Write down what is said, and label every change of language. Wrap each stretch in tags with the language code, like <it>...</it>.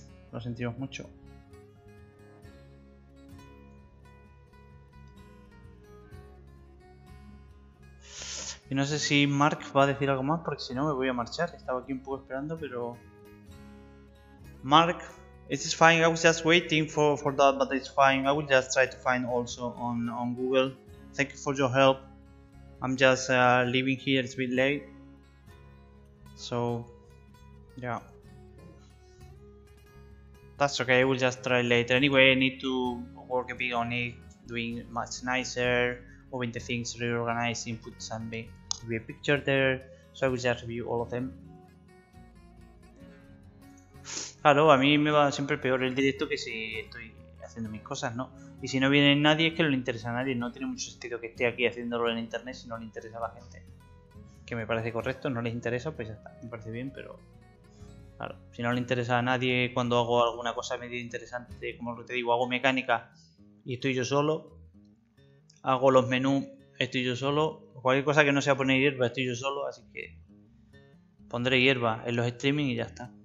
<es>Lo sentimos mucho. Y no sé si Mark va a decir algo más, porque si no me voy a marchar. Estaba aquí un poco esperando, pero...</es> <en>Mark, it's fine. I was just waiting for that, but it's fine. I will just try to find also on Google. Thank you for your help. I'm just leaving here. It's a bit late. So, yeah. That's okay. I will just try later. Anyway, I need to work a bit on it, doing much nicer, moving the things, reorganizing, put some maybe a picture there. So I will just review all of them.</en> <es>Claro, a mí me va siempre peor el directo que si estoy haciendo mis cosas, ¿no? Y si no viene nadie es que no le interesa a nadie. No tiene mucho sentido que esté aquí haciéndolo en internet si no le interesa a la gente. Que me parece correcto, no les interesa, pues ya está. Me parece bien, pero... Claro, si no le interesa a nadie cuando hago alguna cosa medio interesante, como te digo, hago mecánica y estoy yo solo, hago los menús, estoy yo solo, cualquier cosa que no sea poner hierba, estoy yo solo, así que pondré hierba en los streaming y ya está.</es>